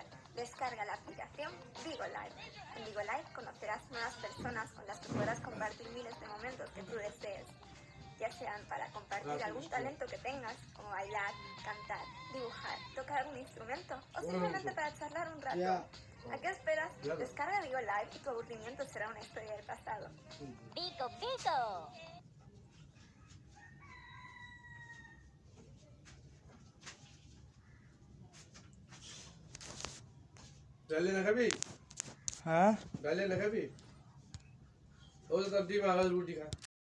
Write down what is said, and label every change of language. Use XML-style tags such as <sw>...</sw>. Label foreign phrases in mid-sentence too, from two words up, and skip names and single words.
<es>Descarga la aplicación Vigo Live. En Vigo Live conocerás nuevas personas con las que podrás compartir miles de momentos que tú desees, ya sean para compartir algún talento que tengas, como bailar, cantar, dibujar, tocar algún instrumento o simplemente para charlar un rato. ¿A qué esperas? Descarga Vigo Live y tu aburrimiento será una historia del pasado. ¡Pico, pico!</es> <bn>ডালে না খাবি? হ্যাঁ ডালে না খাবি? ও তো তার ডিম আলাদা রুটি খা।</bn>